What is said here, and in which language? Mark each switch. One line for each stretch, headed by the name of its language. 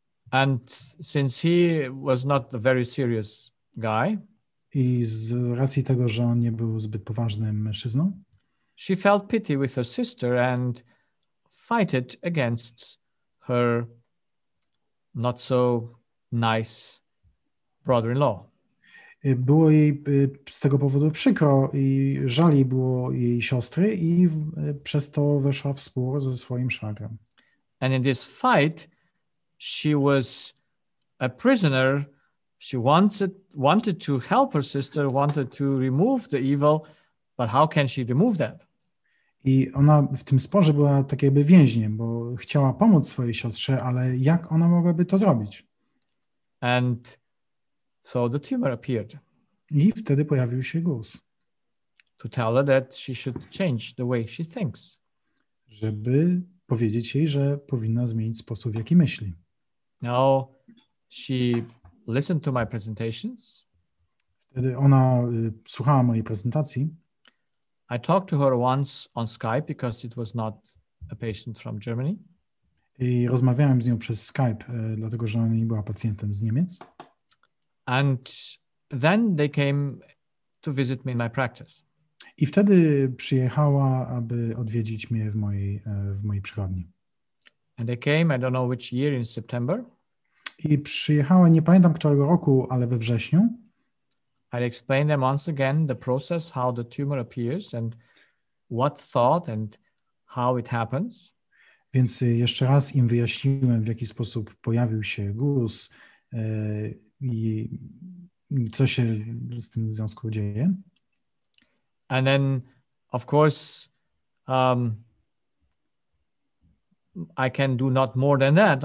English: And since he was not a very serious guy,
Polish: i z racji tego, że on nie był zbyt poważnym mężczyzną,
English: she felt pity with her sister and fighted against her not so nice brother-in-law.
Polish: Było jej z tego powodu przykro i żal jej było jej siostry i przez to weszła w spór ze swoim szwagrem.
English: And in this fight, she was a prisoner. She wanted to help her sister, wanted to remove the evil, but how can she remove that?
Polish: I ona w tym sporze była tak jakby więźniem, bo chciała pomóc swojej siostrze, ale jak ona mogłaby to zrobić?
English: And so the tumor appeared.
Polish: I wtedy pojawił się guz.
English: To tell her that she should change the way she thinks.
Polish: Żeby powiedzieć jej, że powinna zmienić sposób, w jaki myśli.
English: Now she listened to my presentations.
Polish: Wtedy ona słuchała mojej prezentacji.
English: I talked to her once on Skype because it was not a patient from Germany.
Polish: I rozmawiałem z nią przez Skype, dlatego że ona nie była pacjentem z Niemiec.
English: And then they came to visit me in my practice.
Polish: I wtedy przyjechała, aby odwiedzić mnie w mojej przychodni.
English: And they came, I don't know which year, in September.
Polish: I przyjechała, nie pamiętam którego roku, ale we wrześniu.
English: I explained them once again the process, how the tumor appears and what thought and how it happens.
Polish: Więc jeszcze raz im wyjaśniłem, w jaki sposób pojawił się guz i co się z tym w związku dzieje.
English: And then, of course, I can do not more than that.